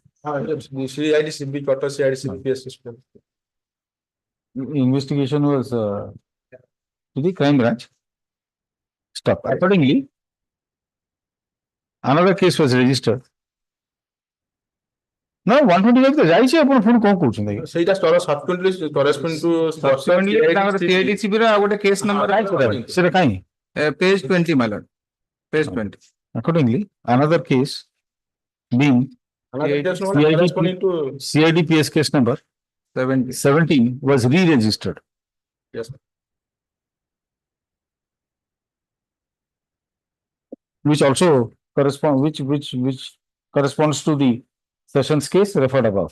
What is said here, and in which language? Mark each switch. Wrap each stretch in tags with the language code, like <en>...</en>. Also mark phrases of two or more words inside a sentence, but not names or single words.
<en>CID CB quarter CID CB PS. Investigation was to the crime branch. Stop. Accordingly, another case was registered.</en> <or>No, 125 ତ ଯାଇଛି ଆପଣ ପୁଣି କଣ କହୁଛନ୍ତି?</or> <en>ସେଇଟା subsequently corresponding to</en> <or>Subsequently ତାଙ୍କର CIDCB ର ଆଉ ଗୋଟେ</or> <en>case number</en> <or>ସେଟା କାହିଁ?</or> <en>Page 20, my lord. Page 20. Accordingly, another case being another case number corresponding to CIDPS case number 17 was re-registered. yes. Which also corresponds to the sessions case referred above.</en>